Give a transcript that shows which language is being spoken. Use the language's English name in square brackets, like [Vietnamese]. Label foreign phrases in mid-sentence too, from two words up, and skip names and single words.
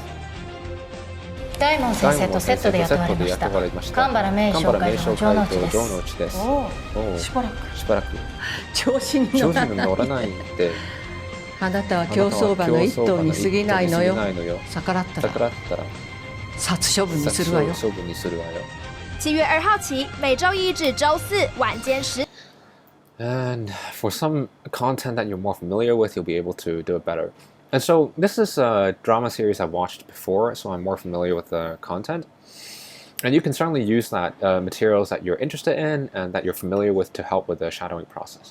[Japanese] 大門先生とセットで雇われました神原名紹介の城之内ですしばらく調子に乗らないであなたは競走馬の一頭に過ぎないのよ逆らったら殺処分にするわよ。 [Chinese] 7 月2号起，每周一至周四晚间10。 [English] And for some content that you're more familiar with, you'll be able to do it better. And so this is a drama series I've watched before, so I'm more familiar with the content. And you can certainly use that materials that you're interested in and that you're familiar with to help with the shadowing process.